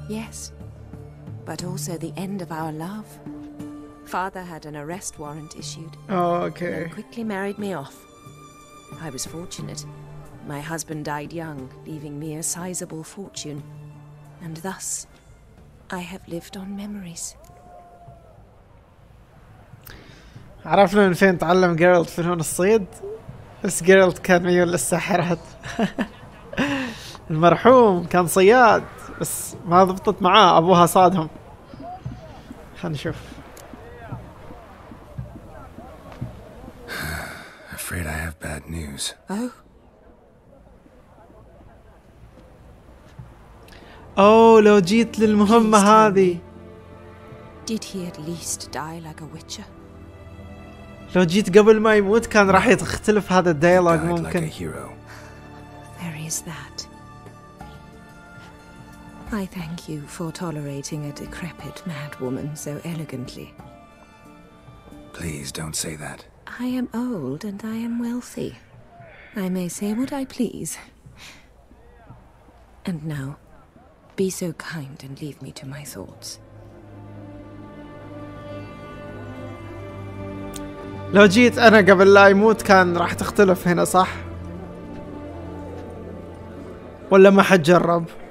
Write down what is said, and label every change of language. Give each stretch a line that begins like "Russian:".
English: Yes, but also the end of our love. Father had an arrest warrant issued. Oh, okay. And then quickly married me off. I was fortunate. My husband died young, leaving me a sizable fortune. And thus, I have lived on memories.
Arabic: عرفنا من فين تعلم جيرالت فنون الصيد؟ بس جيرالت كان ميول للساحرات. المرحوم كان صياد بس ما ضبطت معاه، ابوها صادهم. خلينا نشوف.
English: Afraid I have bad news.
Arabic: اوه لو جيت للمهمة هذه.
English: Did he at least die like a witcher?
Arabic: لو جيت قبل ما يموت كان راح يختلف هذا الديالوج ممكن.
English: There is that. I thank you for tolerating a decrepit madwoman so elegantly. Please don't say that. I am old and I am wealthy. I may say what I please. And now, be so kind and leave me to my thoughts.
Arabic: لو جيت أنا قبل لا يموت كان راح تختلف هنا صح؟ ولا ما حد جرب؟